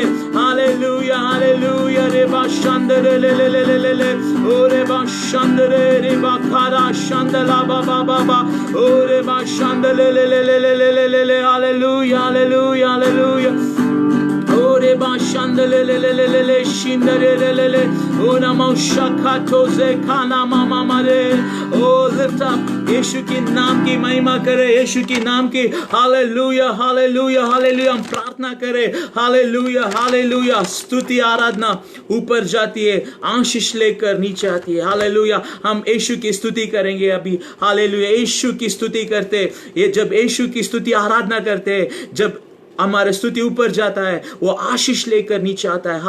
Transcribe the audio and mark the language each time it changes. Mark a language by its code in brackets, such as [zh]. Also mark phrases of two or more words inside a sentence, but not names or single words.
[en] हालेलुया हालेलुया रे बाशंदरे ले ले ले ले ले ले ओ रे बाशंदरे रे बाखारा शंदला बाबा बाबा ओ रे बाशंदले ले ले ले ले ले ले ले ले हालेलुया हालेलुया हालेलुया Ore bashandele le le le le le shindere le le le Ona maushakato ze kana mama mare Oh lift up [hi] यीशु के नाम की महिमा करे, यीशु के नाम की हालेलुया हालेलुया हालेलुया हम प्रार्थना करें। हालेलुया हालेलुया स्तुति आराधना ऊपर जाती है, आशीष लेकर नीचे आती है। हालेलुया हम यीशु की स्तुति करेंगे अभी। हालेलुया यीशु की स्तुति करते, ये जब यीशु की स्तुति आराधना करते, जब हमारे स्तुति ऊपर जाता है वो आशीष लेकर नीचे आता है।